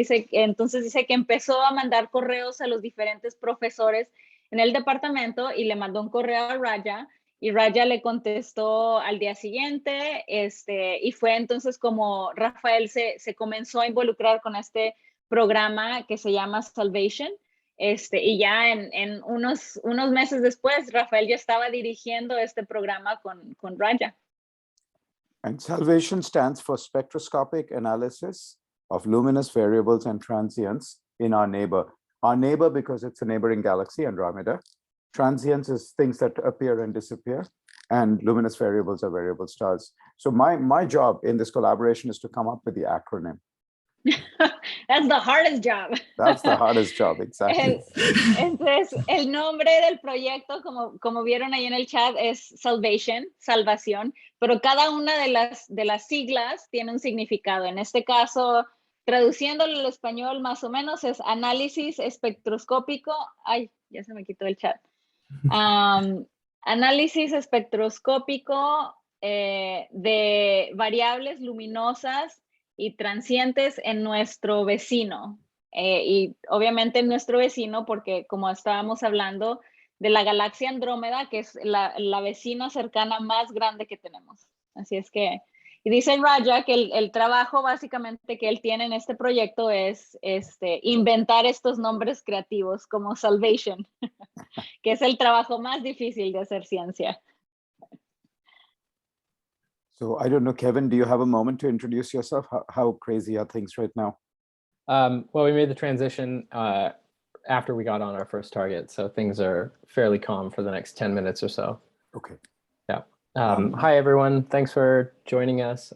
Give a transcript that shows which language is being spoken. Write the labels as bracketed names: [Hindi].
[Spanish] Entonces dice que empezó a mandar correos a los diferentes profesores en el departamento, y le mandó un correo a Raja, y Raja le contestó al día siguiente, y fue entonces como Rafael se comenzó a involucrar con este programa que se llama Salvation. Y ya en unos meses después, Rafael ya estaba dirigiendo este programa con Raja. [English] And Salvation stands for spectroscopic analysis of luminous variables and transients in our neighbor. Our neighbor because it's a neighboring galaxy, Andromeda. Transients is things that appear and disappear, and luminous variables are variable stars. So my job in this collaboration is to come up with the acronym. That's the hardest job. That's the hardest job, exactly. [Spanish] Entonces, el nombre del proyecto, como vieron ahí en el chat, es Salvation, salvación, pero cada una de las siglas tiene un significado. En este caso, traduciéndolo al español más o menos, es análisis espectroscópico. Ay, ya se me quitó el chat. Análisis espectroscópico de variables luminosas y transientes en nuestro vecino, y obviamente en nuestro vecino porque como estábamos hablando de la galaxia Andrómeda, que es la vecina cercana más grande que tenemos. Así es que, y dice Raja que el trabajo básicamente que él tiene en este proyecto es inventar estos nombres creativos como Salvation, que es el trabajo más difícil de hacer ciencia. [English] So I don't know, Kevin, do you have a moment to introduce yourself? How crazy are things right now? Well, we made the transition after we got on our first target, so things are fairly calm for the next 10 minutes or so. Okay. Yeah. Hi, everyone. Thanks for joining us.